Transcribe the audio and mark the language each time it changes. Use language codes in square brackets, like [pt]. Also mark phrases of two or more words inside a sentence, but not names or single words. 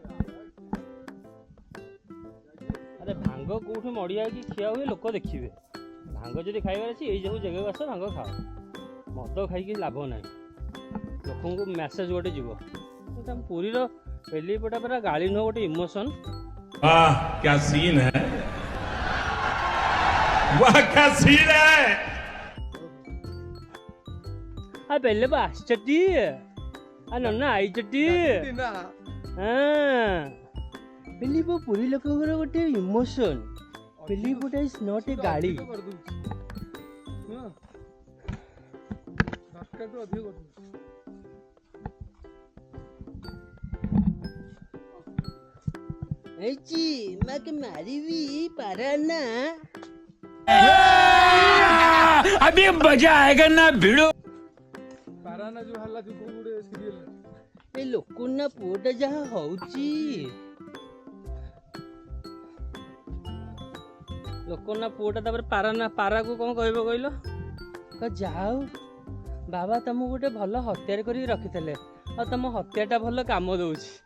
[or] ଆରେ ଭାଙ୍ଗ କୋଉଠି ମଡ଼ିଆ ହେଇକି ଖିଆ ହୁଏ ଲୋକ ଦେଖିବେ। ଭାଙ୍ଗ ଯଦି ଖାଇବାର ଅଛି ଏଇ ଯେଉଁ ଜାଗାକୁ ଆସ ଭାଙ୍ଗ ଖାଅ। ମଦ ଖାଇକି ଲାଭ ନାହିଁ। ଲୋକଙ୍କୁ ମେସେଜ ଗୋଟେ ଯିବ। ଏଇଟା ପୁରୀର ପେଲିପଟା ପୁରା ଗାଳି ନୁହଁ ଗୋଟେ ଇମୋସନ୍। [hi] वाह क्या सीन है, वाह क्या सीन है। [or] ଆ ପେଲିପ ଆସିଛଟି ଆ ନନା ଆଇଛଟି। ପେଲିପ ପୁରୀ ଲୋକଙ୍କର ଗୋଟେ ଇମୋସନ୍। ପେଲିପଟା [en] is not a [or] ଗାଳି। ହେଇଛି ମାକେ ମାରିବି ପାରାନା। [hi] अभी मजा आएगा ना भिड़ो। [or] ପାରାନା ଯୋଉ ହେଲା ଯୋଉ କୋଉ ଗୋଟେ ସିରିଏଲ ଏ ଲୋକ ନା ପୁଅଟା ଯାହା ହଉଛି ଲୋକ ନା ପୁଅଟା ତାପରେ ପାରାକୁ କ'ଣ କହିବ କହିଲ? ଯାଉ ବାବା ତମକୁ ଗୋଟେ ଭଲ ହତିଆର କରିକି ରଖିଥିଲେ ଆଉ ତମ ହତିଆରଟା ଭଲ କାମ ଦଉଛି।